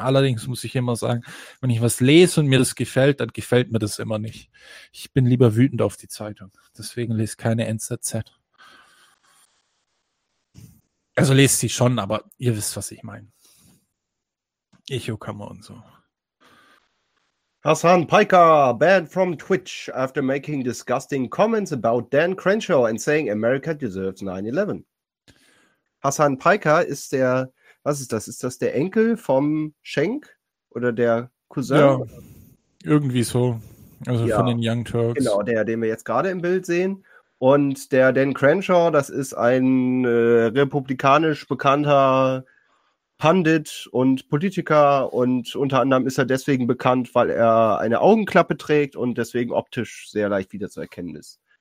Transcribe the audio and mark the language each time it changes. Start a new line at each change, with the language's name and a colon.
German: Allerdings muss ich immer sagen, wenn ich was lese und mir das gefällt, dann gefällt mir das immer nicht. Ich bin lieber wütend auf die Zeitung. Deswegen lese keine NZZ. Also lest sie schon, aber ihr wisst, was ich meine. Echo-Kammer und so.
English: Hassan Piker, banned from Twitch after making disgusting comments about Dan Crenshaw and saying America deserves 9/11.
German: Hassan Piker ist der, was ist das? Ist das der Enkel vom Schenk oder der Cousin? Ja, irgendwie so. Also ja, von den Young Turks. Genau, der, den wir jetzt gerade im Bild sehen. Und der Dan Crenshaw, das ist ein republikanisch bekannter Pundit und Politiker und unter anderem ist er deswegen bekannt, weil er eine Augenklappe trägt und deswegen optisch sehr leicht wiederzuerkennen ist.